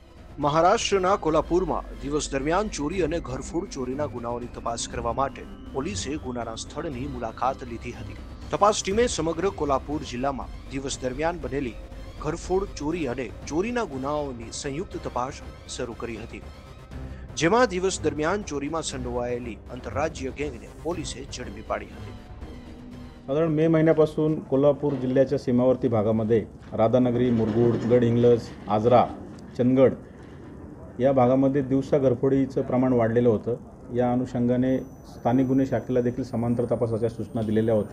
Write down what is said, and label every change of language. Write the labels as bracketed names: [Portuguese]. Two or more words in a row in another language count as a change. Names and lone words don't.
[Gujarati] મહારાષ્ટ્રના કોલ્હાપુરમાં દિવસ દરમિયાન ચોરી અને ઘરફોડ ચોરીના ગુનાઓની તપાસ કરવા માટે પોલીસે ગુનાના સ્થળની મુલાકાત લીધી હતી। તપાસ ટીમે સમગ્ર કોલ્હાપુર જિલ્લામાં દિવસ દરમિયાન બનેલી ઘરફોડ ચોરી અને ચોરીના ગુનાઓની સંયુક્ત તપાસ શરૂ કરી હતી, જેમાં દિવસ દરમિયાન ચોરીમાં સંડોવાયેલી આંતરરાજ્ય ગેંગને પોલીસે ઝડપી પાડી હતી। [Marathi] साधारण मे महिन्यापासून कोल्हापूर जिल्ह्याच्या सीमावर्ती भागामध्ये राधानगरी, मुरगुड, गडहिंग्लज, आजरा, चंदगड या भागामध्ये दिवसा घरफोडीचं प्रमाण वाढलेलं होतं। या अनुषंगाने स्थानिक गुन्हे शाखेला देखील समांतर तपासाच्या सूचना दिलेल्या होत्या।